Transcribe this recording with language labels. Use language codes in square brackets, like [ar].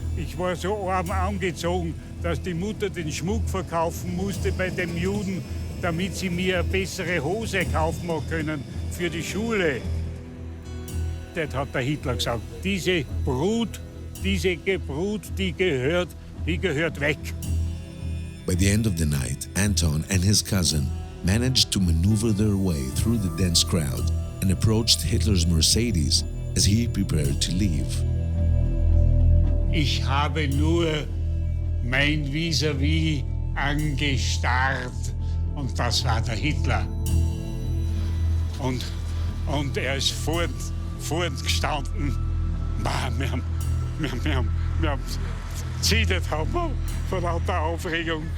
[de] Ich war so arm angezogen, dass die Mutter den Schmuck verkaufen musste bei dem Juden, damit sie mir eine bessere Hose kaufen können für die Schule. Das hat der Hitler gesagt. Diese Brut diese Brut, die gehört weg. [en] By the end of the night, Anton and his cousin managed to maneuver their way through the dense crowd and approached Hitler's Mercedes as he prepared to leave. [de] Ich habe nur mein Vis-à-vis angestarrt und das war der Hitler. Und er ist vor uns gestanden. Wir haben gezittert, haben wir vor lauter Aufregung.